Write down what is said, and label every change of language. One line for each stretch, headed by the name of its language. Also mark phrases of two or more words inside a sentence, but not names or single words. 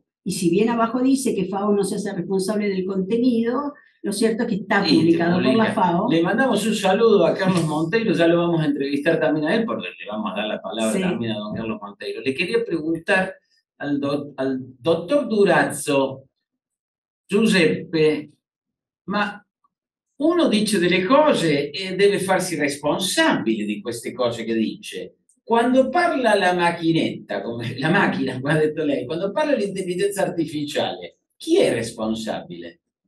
Spanish: Y si bien abajo dice que FAO no se hace responsable del contenido, lo cierto es que está publicado por la FAO. Le mandamos un saludo a Carlos Monteiro, ya lo vamos a entrevistar también a él, porque le vamos a dar la palabra también a don Carlos Monteiro. Le quería preguntar al doctor Durazzo, Giuseppe,
Italian: ma uno dice delle cose e deve farsi responsabile di queste cose che dice. Quando parla la macchinetta, come la macchina, come ha detto lei, quando parla l'intelligenza artificiale, chi è responsabile?